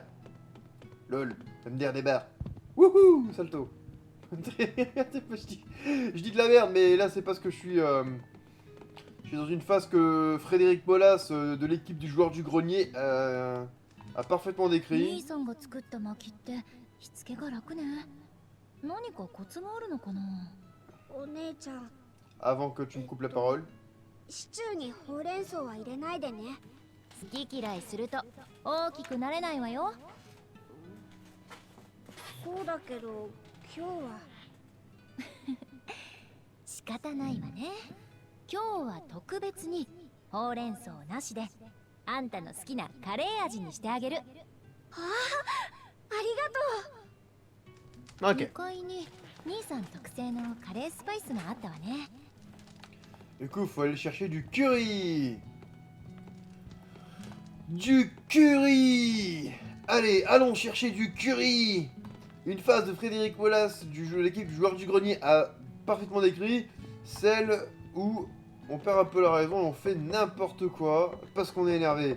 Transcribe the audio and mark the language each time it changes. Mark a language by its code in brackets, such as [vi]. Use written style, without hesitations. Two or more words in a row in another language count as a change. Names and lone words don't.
[fr] Lol. MDR des barres. Wouhou, salto. je dis de la merde, mais là c'est parce que je suis dans une phase que Frédéric Molas de l'équipe du joueur du grenier a parfaitement [ja] 兄 [fr] décrit. [ja] さんが作った薪って火付けが楽ね。何かコツがあるのかな。お姉ちゃん、 [fr] Avant que tu me coupes la parole. [ja] シチューにほうれん草は入れないでね。好き嫌いすると大きくなれないわよ。そうだけど今日は。仕方ないわね。今日は特別にほうれん草なしであんたの好きなカレー味にしてあげる。ありがとう。 [fr] Ok. [ja] 向かいに兄さん特製のカレースパイスがあったわね。 [fr] Du coup, faut aller chercher du curry. Du curry. Allez, allons chercher du curry. Une phase de Frédéric Wallace du jeu, l'équipe du joueur du grenier a parfaitement décrit, celle où on perd un peu la raison et on fait n'importe quoi parce qu'on est énervé.